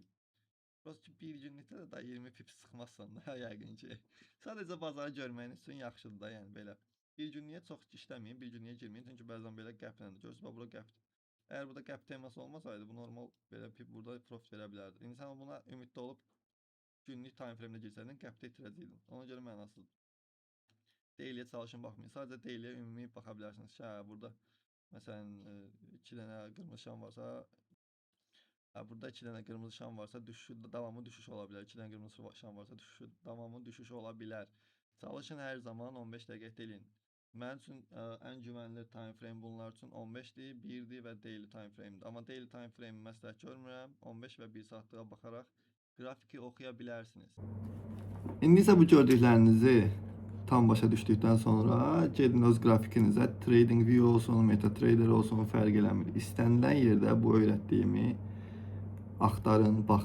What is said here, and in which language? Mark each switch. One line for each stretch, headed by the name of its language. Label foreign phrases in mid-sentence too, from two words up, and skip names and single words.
Azerbaijani: Prost ki, bir günlükdə də daha 20 pips sıxmazsan da, yəqin ki. Sadəcə bazarı görməyiniz üçün yaxşıdır da, yəni belə. Bir günlüyə çox işləməyin, bir günlüyə girməyin, çünki bəzən belə qəpləndir. Görürsünüz, bura qəpdir. Əgər burada qəp teması olmasaydı, bu normal belə burada profit verə bilərdi. İndi sən buna ümiddə olub günlük
English: time frame-də
Azerbaijani: girsəydin, qəpdə itirəcəydin. Ona görə mənasızdır. Daily'yə çalışın, baxmayın. Sadəcə daily'yə ümumi baxa bilərsiniz. Burada məsələn 2 dənə qırmızı şam varsa, burada 2 dənə qırmızı şam varsa, davamı düşüş ola bilər. 2 dənə qırmızı şam varsa, davamı düşüş ola bilər. Çalışın hər zaman 15 dəqiqə eləyin. Mənim üçün ən güvənli
English: time frame
Azerbaijani: bunlar üçün 15-dir, 1-dir və
English: daily time frame-dir.
Azerbaijani: Amma
English: daily time frame
Azerbaijani: məsləhət görmürəm. 15 və 1 saatlığa baxaraq qrafiki oxuya bilərsiniz. İndi isə bu gördüklərinizi tam başa düşdükdən sonra gedin öz qrafikinizə TradingView olsun, MetaTrader olsun, fərq eləmir. İstənilən yerdə bu öyrətdiyimi axtarın, baxın.